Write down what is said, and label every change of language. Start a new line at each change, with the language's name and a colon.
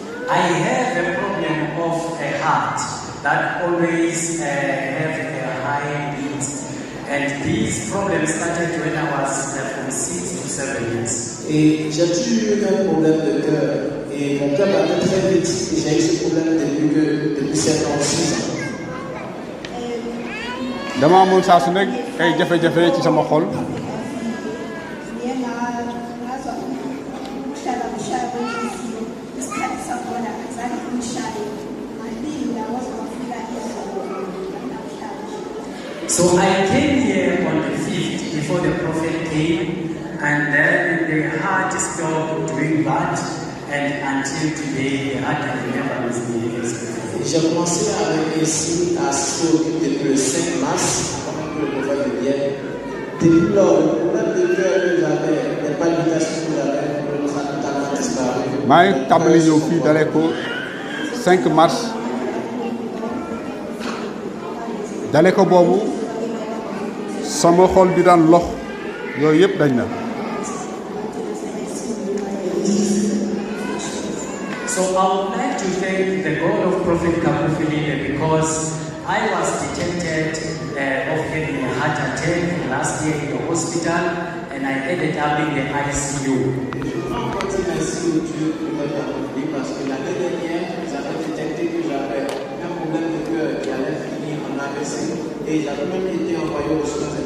English: I have a problem of a heart that always have a high beat, and these problems started when I was from 6 to 7 years.
French: Et j'ai toujours eu un problème de cœur et mon cœur battait très vite et j'ai eu ce problème depuis 7 ans, 6 ans.
Wolof: dama amoon saa su nekk ay jafe-jafe ci sama xol.
English: So I came here on the 5th before the prophet came, and then the heart stopped doing that, and until today the heart has never misbehaved.
French: J'ai commencé à venir ici à Souk depuis le 5 mars, avant que le prophète vienne. Depuis lors, le problème de cœur que j'avais, les palpitations que j'avais, ça a totalement disparu.
Wolof: maa ngi tàmbali ñëw fii dalee ko 5 mars dalee ko boobu sama xol bi daan lox yooyu yëpp dañ na.
English: So I would like to thank the God of Prophet Kapufili because I was detected of having a heart attack last year in the hospital, and I ended up in the ICU.
French: Parce que l'année dernière, ils avaient détecté que j'avais un problème de cœur qui allait finir en AVC et j'avais même été envoyé au soin.